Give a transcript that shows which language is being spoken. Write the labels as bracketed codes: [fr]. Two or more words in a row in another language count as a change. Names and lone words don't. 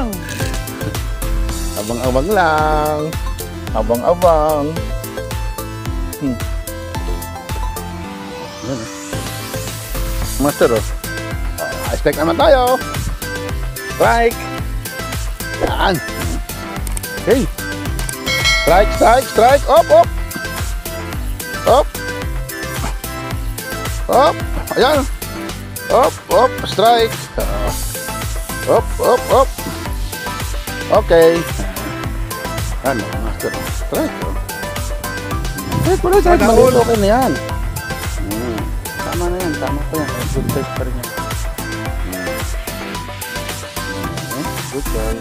[tl] Abang-abang lang. Abang-abang. Yan. Master, oh. Strike naman tayo. Strike. Yan. Okay. Strike, strike, strike. Op, op. Op. Op. Ayan. Op, op. Strike. Op, op, op. Okay. Ano, master. Strike. Strike pala, strike. Maliit, okay na yan. Tama na yan. Tama pa yan. [en] Good size [tl] pa rin yan. [en] Good size.